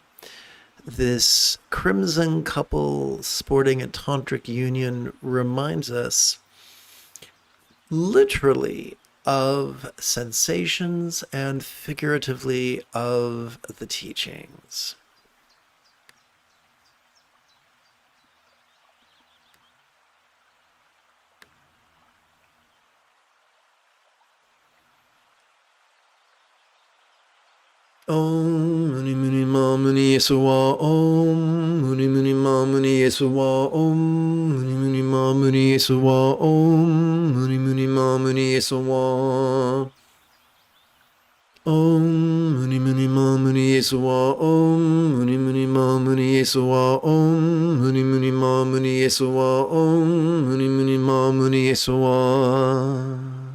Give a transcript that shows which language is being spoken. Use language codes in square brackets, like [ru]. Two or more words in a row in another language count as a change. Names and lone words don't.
[en] This crimson couple sporting a tantric union reminds us literally of sensations and figuratively of the teachings. [sa] Om Muni Muni Ma Muni Yesuwa Om Muni Muni Ma Muni Yesuwa Om Muni Muni Ma Muni Yesuwa Om Muni Muni Ma Muni Yesuwa Om Muni Muni Ma Muni Yesuwa Om Muni Muni Ma Muni Yesuwa Om Muni Muni Ma Muni Yesuwa Om Muni Muni Ma Muni Yesuwa.